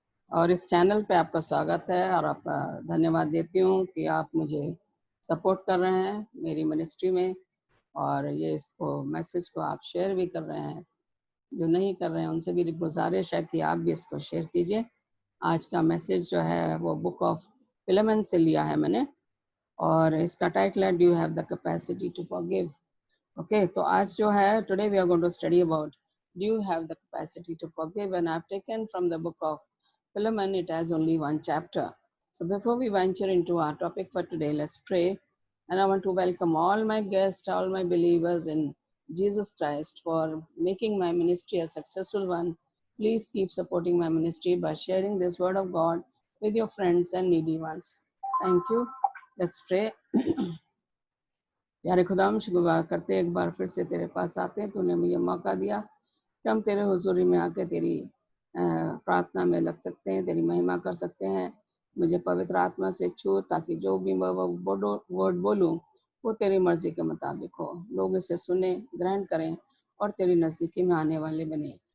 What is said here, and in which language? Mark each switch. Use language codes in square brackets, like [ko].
[hi] और इस चैनल पे आपका स्वागत है और आपका धन्यवाद देती हूँ कि आप मुझे सपोर्ट कर रहे हैं मेरी मिनिस्ट्री में, और ये इसको मैसेज को आप शेयर भी कर रहे हैं। जो नहीं कर रहे हैं उनसे भी गुजारिश है कि आप भी इसको शेयर कीजिए। आज का मैसेज जो है वो बुक ऑफ फिलेमन से लिया है मैंने, और इसका टाइटल है do you have the capacity to forgive. [en] Okay, [hi] तो आज जो है [en] today we are going to study about do you have the capacity to forgive, and I've taken from the book of Philemon. It has only one chapter. So before we venture into our topic for today, let's pray. And I want to welcome all my guests, all my believers in Jesus Christ for making my ministry a successful one. Please keep supporting my ministry by sharing this word of God with your friends and needy ones. Thank you. Let's pray. [hi] प्यारे खुदाम शुक्र करते एक बार फिर से तेरे पास आते हैं। तूने मुझे मौका दिया कि हम तेरे हुजूरी में आके तेरी प्रार्थना में लग सकते हैं, तेरी महिमा कर सकते हैं। मुझे पवित्र आत्मा से छू, ताकि जो भी मैं वर्ड बोलूं वो तेरी मर्जी के मुताबिक हो, लोग इसे सुने, ग्रहण करें और तेरी नज़दीकी में आने वाले बने।